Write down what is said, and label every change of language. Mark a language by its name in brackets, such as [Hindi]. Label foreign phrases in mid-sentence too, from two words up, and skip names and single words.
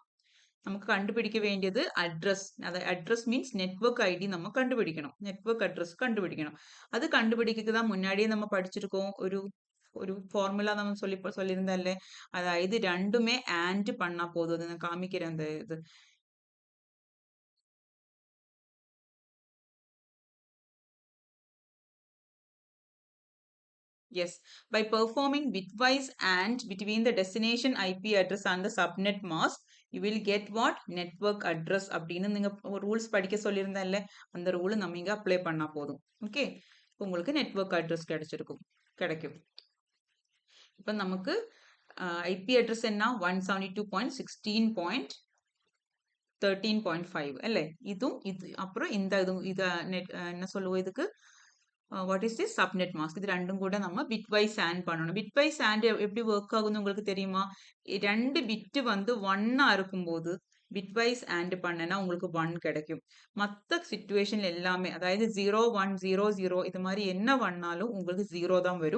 [Tamil] நமக்கு கண்டுபிடிக்க வேண்டியது அட்ரஸ். அது [English] address means network ID [Tamil] நம்ம கண்டுபிடிக்கணும். [English] network address [Tamil] கண்டுபிடிக்கணும். அது கண்டுபிடிக்க தான் முன்னாடியே நம்ம படிச்சிருக்கோம். ஒரு ஃபார்முலா நம்ம சொல்லியிருந்தேன்ல. அதாவது ரெண்டுமே ஆண்ட் பண்ணா போதும். நான் காமிக்கிறேன் அந்த இது. [English] Yes, by performing bitwise AND between the destination IP address and the subnet mask, you will get what? Network address [Tamil] அப்படின்னு நீங்க ரூல்ஸ் படிக்க சொல்லியிருந்தேன்ல, அந்த ரூல் நம்ம இங்க அப்ளை பண்ணா போதும். ஓகே, உங்களுக்கு [English] network address [Tamil] கிடைக்கும். இப்போ நமக்கு [English] IP address [Tamil] என்ன? [Malayalam] 172.16.13.5 അല്ലേ? ഇതും ഇത് അപ്പുറം എന്താ ഇത് [Tamil] என்ன சொல்லுவோம் இதுக்கு? [English] what is this subnet mask. [Tamil] இது ரெண்டும் கூட நம்ம [English] bit wise add [Tamil] பண்ணணும். [English] bit wise add [Tamil] எப்படி ஒர்க் ஆகும்னு உங்களுக்கு தெரியுமா? 2 பிட் வந்து 1ஆ இருக்கும்போது [English] bit wise add [Tamil] பண்ணனா உங்களுக்கு 1 கிடைக்கும். மத்த சிச்சுவேஷன்ல எல்லாமே அதாவது 0 1 0 0 இது மாதிரி என்ன பண்ணாலும் உங்களுக்கு 0 தான் வரும்.